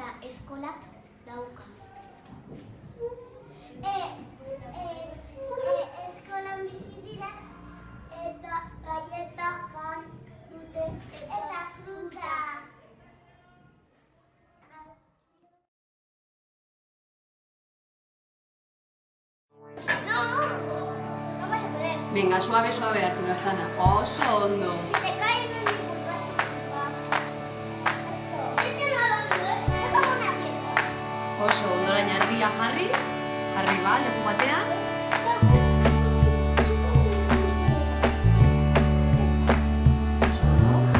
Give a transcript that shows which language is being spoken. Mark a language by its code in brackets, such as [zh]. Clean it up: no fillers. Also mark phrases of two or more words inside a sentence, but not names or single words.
[eu] eskolak dauka. Eskolan bizi dira eta galleta jan dute eta fruta. [es] No vas a poder. Venga, suave, suave, Arturo Astana. [eu] Oso ondo. [es] Si te caes no me importas tu culpa. Eso. Yo no lo veo, déjame una pieza. [eu] Oso ondo, orain ardia jarri. Jarri ba, leku batean. Oso ondo.